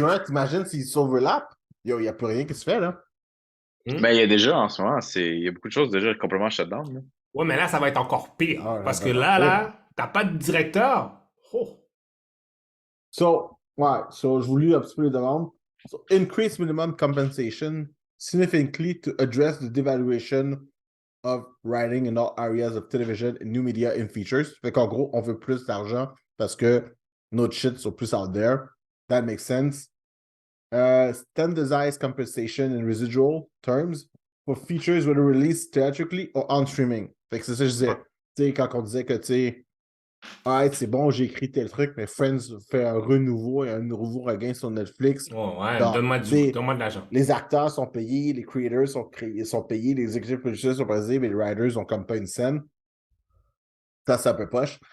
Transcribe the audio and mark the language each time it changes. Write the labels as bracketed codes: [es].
[fr] juin, t'imagines s'ils s'overlappent? Yo, il n'y a plus rien qui se fait, là. Hmm? Ben, il y a déjà, en ce moment, il y a beaucoup de choses déjà complètement shutdown, là. Ouais, mais là, ça va être encore pire. Ah, Parce ça que va là, pire. t'as pas de directeur. Oh. So, ouais, so, je vous lis un petit peu les demandes. [en] So, increase minimum compensation significantly to address the devaluation of writing in all areas of television and new media and features. [fr] Fait qu'en gros, on veut plus d'argent parce que notre shit sont plus out there. [en] That makes sense. Standardized compensation in residual terms for features whether released theatrically or on streaming. [fr] Fait que c'est ça que je disais. Tu sais, quand on disait que, tu sais, ah, c'est bon, j'ai écrit tel truc, mais Friends fait un renouveau et un nouveau regain sur Netflix. Oh, ouais, Genre, tu sais, donne-moi de l'argent. les acteurs sont payés, les creators sont payés, les executive producers sont payés, mais les writers ont comme pas une scène. Ça, c'est un peu poche.